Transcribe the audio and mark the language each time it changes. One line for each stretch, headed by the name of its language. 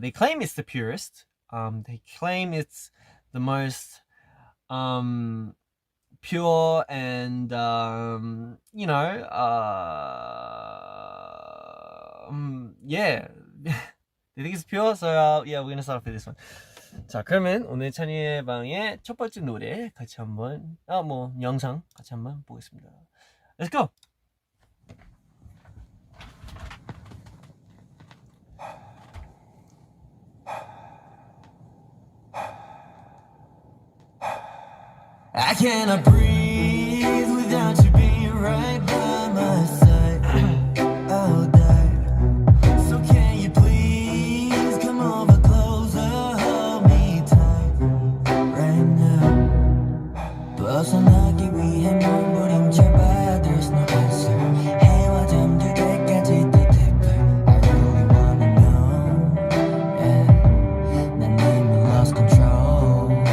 English: They claim it's the purest. They claim it's the most pure and yeah. They think it's pure, so yeah, we're gonna start off with this one.
Korean: 자, 그러면 오늘 찬이의 방의 첫 번째 노래 같이 한번 영상 같이 한번 보겠습니다.
English: Let's go. I cannot breathe without you being right by my side. I'll die. So can you please come over closer, hold me tight right now.
Korean: 벗어나기 위해 몸부림쳐봐.
English: There's no answer.
Korean: 해와 잠들 때까지 또 deeper. I really wanna know.
English: Yeah. 난 이미 lost control.